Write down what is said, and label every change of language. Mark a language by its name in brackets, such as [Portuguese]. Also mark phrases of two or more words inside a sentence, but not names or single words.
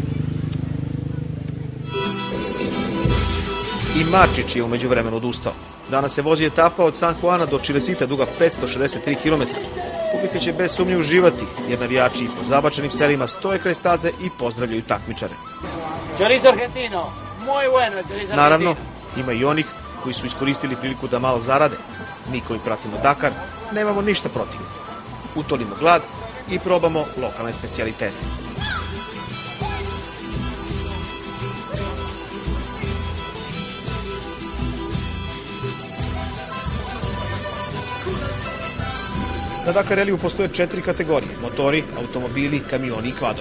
[Bosnian] I Marčić je umeđu vremenu odustao. Danas se vozi etapa od San Juana do Čilesita duga 563 km. Publika će bez sumnje uživati, jer navijači po zabačenim selima stoje kraj staze i pozdravljaju takmičare. [Spanish] Chorizo argentino, muy bueno el chorizo argentino. [Bosnian] Naravno, ima i onih koji su iskoristili priliku da malo zarade. Mi koji pratimo Dakar nemamo ništa protiv. Utolimo glad i probamo lokalne specijalitete. Na Dakar Ralliju postoje 4 kategorije: motori, automobili, kamioni i kvadovi.